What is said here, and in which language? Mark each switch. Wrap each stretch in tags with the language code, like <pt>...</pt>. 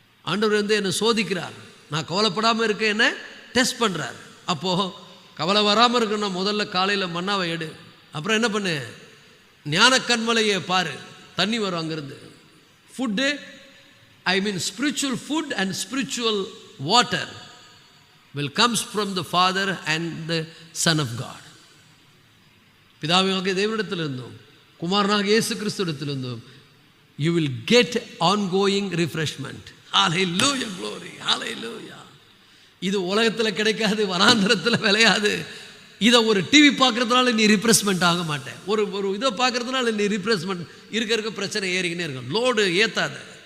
<ta>ஆண்டவர் வந்து என்னை சோதிக்கிறார். நான் கவலைப்படாமல் இருக்க என்ன டெஸ்ட் பண்ணுறார். அப்போது கவலை வராமல் இருக்கணும். முதல்ல காலையில் மன்னாவை எடு. அப்புறம் என்ன பண்ணு, ஞான கண்மலையை பாரு, தண்ணி வரும் அங்கேருந்து.</ta> <en>Food, I mean spiritual food and spiritual water will comes from the Father and the Son of God.</en> <ta>பிதாவாகிய தேவனிடத்திலிருந்தும் குமாரனாகிய இயேசு கிறிஸ்துவிடத்திலிருந்தும்</ta> <en>you will get ongoing refreshment.</en> <ta>Hallelujah, glory, hallelujah. இது உலகத்தில் கிடைக்காது, வனாந்தரத்தில் விளையாது. இதை ஒரு டிவி பார்க்கறதுனால நீ ரிப்ரெஸ்மெண்ட் ஆக மாட்டேன். ஒரு இதை பார்க்கறதுனால நீ ரிப்ரெஸ்மெண்ட் இருக்க பிரச்சனை ஏறிக்கினே இருக்கும். லோடு ஏற்றாத.</ta>